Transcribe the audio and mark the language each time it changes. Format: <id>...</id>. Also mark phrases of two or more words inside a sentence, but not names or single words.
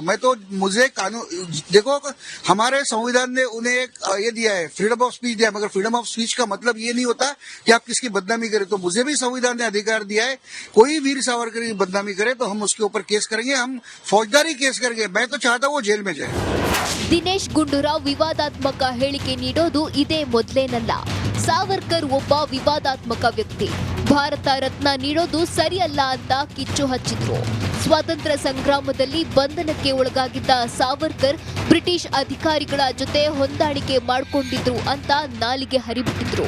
<hi>मैं तो, मुझे कानून, देखो हमारे संविधान ने उन्हें एक ये दिया है,</hi> <en>freedom of speech</en> <hi>दिया, मगर</hi> <en>freedom of speech</en> <hi>का मतलब ये नहीं होता कि आप किसकी बदनामी करें. तो मुझे भी संविधान ने अधिकार दिया है, कोई वीर सावरकर की बदनामी करे तो हम उसके ऊपर केस करेंगे, हम फौजदारी केस करेंगे. मैं तो चाहता हूँ वो जेल में जाए.</hi> <kn>ದಿನೇಶ್ ಗುಂಡೂರಾವ್ ವಿವಾದಾತ್ಮಕ ಹೇಳಿಕೆ ನೀಡೋದು ಇದೇ ಮೊದಲೇನಲ್ಲ. ಸಾವರ್ಕರ್ ಒಬ್ಬ ವಿವಾದಾತ್ಮಕ ವ್ಯಕ್ತಿ. ಭಾರತ ರತ್ನ ನೀಡೋದು ಸರಿಯಲ್ಲ ಅಂತ ಕಿಚ್ಚು ಹಚ್ಚಿದ್ರು. ಸ್ವಾತಂತ್ರ್ಯ ಸಂಗ್ರಾಮದಲ್ಲಿ ಬಂಧನಕ್ಕೆ ಒಳಗಾಗಿದ್ದ ಸಾವರ್ಕರ್ ಬ್ರಿಟಿಷ್ ಅಧಿಕಾರಿಗಳ ಜೊತೆ ಹೊಂದಾಣಿಕೆ ಮಾಡಿಕೊಂಡಿದ್ರು ಅಂತ ನಾಲಿಗೆ ಹರಿಬಿಟ್ಟಿದ್ರು.</kn>